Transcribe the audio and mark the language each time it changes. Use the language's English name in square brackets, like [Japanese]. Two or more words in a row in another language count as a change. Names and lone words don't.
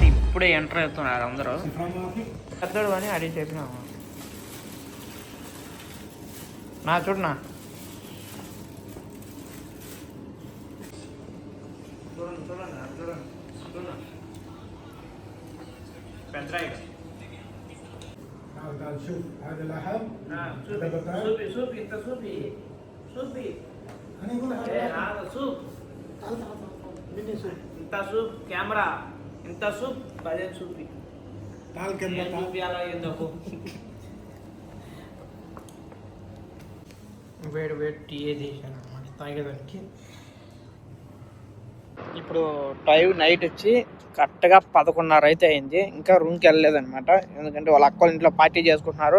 [Telugu] ఇప్పుడే ఎంటర్ అవుతున్నారు అందరూ. పెద్దోడు అని అడిగి చెప్పినాము. నా చూడనా చూడండి పెద్దరాయి. [Arabic] شوف هذا لحم. سوبي انت سوبي انا اقول هذا سوب. مني سوب. انت سوب كاميرا. انت سوب بعدين سوبي. تعال كمل. سوبي على يدكو. [Telugu] వేడి టీ చేశాను అన్నమాట తాగేదానికి. ఇప్పుడు [English] time night [Telugu] వచ్చి కరెక్ట్గా 11:30 అయితే అయింది. ఇంకా రూమ్కి వెళ్ళలేదనమాట. ఎందుకంటే వాళ్ళ అక్క వాళ్ళ ఇంట్లో పార్టీ చేసుకుంటున్నారు.